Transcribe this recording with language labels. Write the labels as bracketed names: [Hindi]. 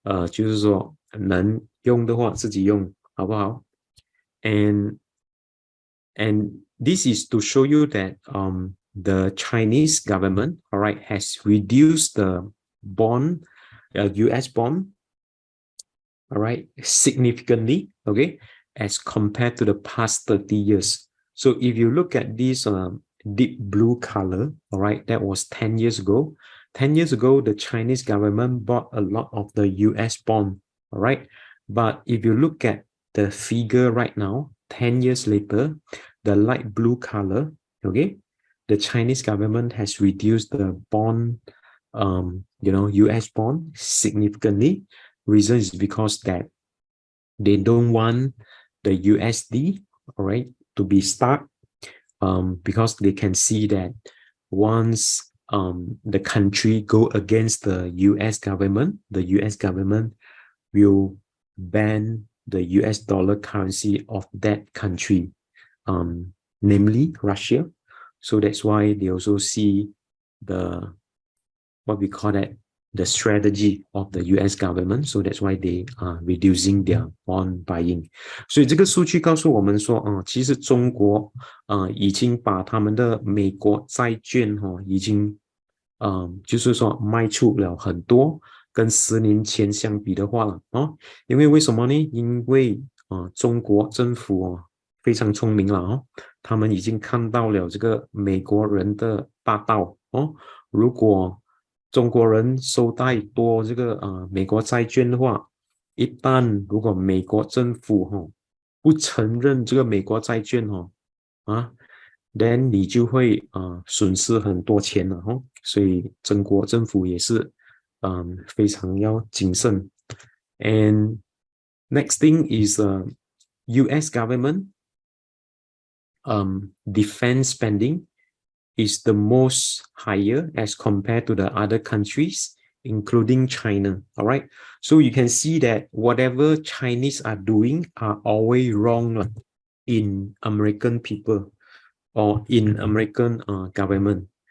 [Chinese] 就是说能用的话自己用，好不好？ [English] And this is to show you that the Chinese government, all right, has reduced the bond, US bond, all right, significantly, okay, as compared to the past 30 years. So if you look at this deep blue color, all right, that was 10 years ago. 10 years ago, the Chinese government bought a lot of the US bond, all right. But if you look at the figure right now, 10 years later, the light blue color, okay, the Chinese government has reduced the bond, US bond significantly. Reason is because that they don't want the USD, all right, to be stuck because they can see that once the country go against the US government will ban the US dollar currency of that country, namely Russia. So that's why they also see the what we call that the strategy of the US government. So that's why they are reducing their bond buying. [Chinese] 所以这个数据告诉我们说，其实中国已经把他们的美国债券已经就是说卖出了很多，跟10年前相比的话了因为为什么呢？因为中国政府非常聪明了他们已经看到了这个美国人的大道如果中国人收太多这个美国债券的话，一旦如果美国政府不承认这个美国债券then 你就会损失很多钱了所以中国政府也是非常要谨慎。 [English] And next thing is US government defense spending is the most higher as compared to the other countries, including China. All right. So you can see that whatever Chinese are doing are always wrong in American people or in American government.